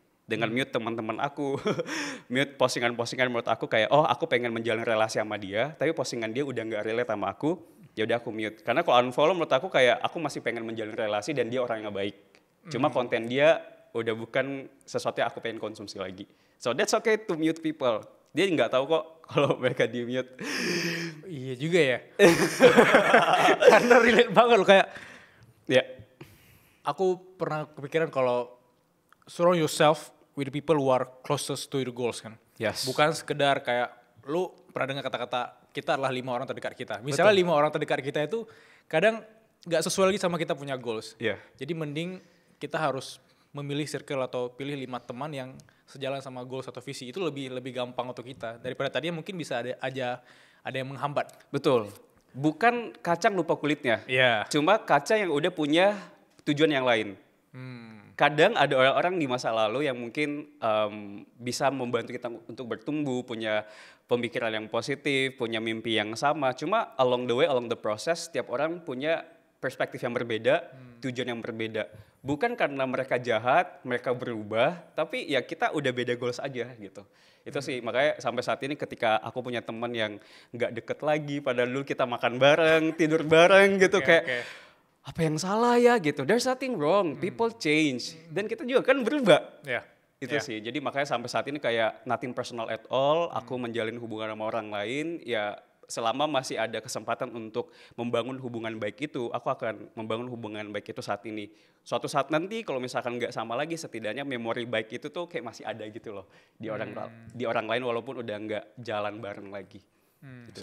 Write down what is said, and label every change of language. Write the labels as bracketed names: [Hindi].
[Indonesian] Dengan mute teman-teman aku, mute postingan-postingan menurut aku kayak, oh aku pengen menjalin relasi sama dia, tapi postingan dia udah nggak relate sama aku, ya udah aku mute. Karena kalau unfollow menurut aku kayak aku masih pengen menjalin relasi dan dia orang yang baik. Cuma konten dia udah bukan sesuatu yang aku pengen konsumsi lagi. [English] So that's okay to mute people. [Indonesian] Dia nggak tahu kok kalau mereka di mute. Iya juga ya. Karena relate banget loh kayak. Ya. Aku pernah kepikiran kalau [English] surround yourself with the people who are closest to your goals [Indonesian] kan. [English] Yes. [Indonesian] Bukan sekedar kayak lu pernah dengar kata-kata kita adalah 5 orang terdekat kita. Misalnya 5 orang terdekat kita itu kadang nggak sesuai lagi sama kita punya goals. [English] Yeah. [Indonesian] Jadi mending kita harus memilih circle atau pilih 5 teman yang sejalan sama goals atau visi. Itu lebih gampang untuk kita daripada tadinya mungkin bisa ada yang menghambat. Betul. Bukan kacang lupa kulitnya. Iya. Cuma kaca yang udah punya tujuan yang lain. Kadang ada orang-orang di masa lalu yang mungkin bisa membantu kita untuk bertumbuh, punya pemikiran yang positif, punya mimpi yang sama. Cuma [English] along the way, along the process, [Indonesian] setiap orang punya perspektif yang berbeda, tujuan yang berbeda. Bukan karena mereka jahat, mereka berubah, tapi ya kita udah beda goals aja gitu. Itu sih, makanya sampai saat ini ketika aku punya teman yang nggak deket lagi, padahal dulu kita makan bareng, tidur bareng gitu, kayak apa yang salah ya gitu. [English] There's nothing wrong, people change. [Indonesian] Dan kita juga kan berubah. [English] Yeah. [Indonesian] Itu sih, jadi makanya sampai saat ini kayak [English] nothing personal at all, [Indonesian] aku menjalin hubungan sama orang lain, ya selama masih ada kesempatan untuk membangun hubungan baik itu, aku akan membangun hubungan baik itu saat ini. Suatu saat nanti kalau misalkan nggak sama lagi, setidaknya memori baik itu tuh kayak masih ada gitu loh di orang lain walaupun udah nggak jalan bareng lagi. Gitu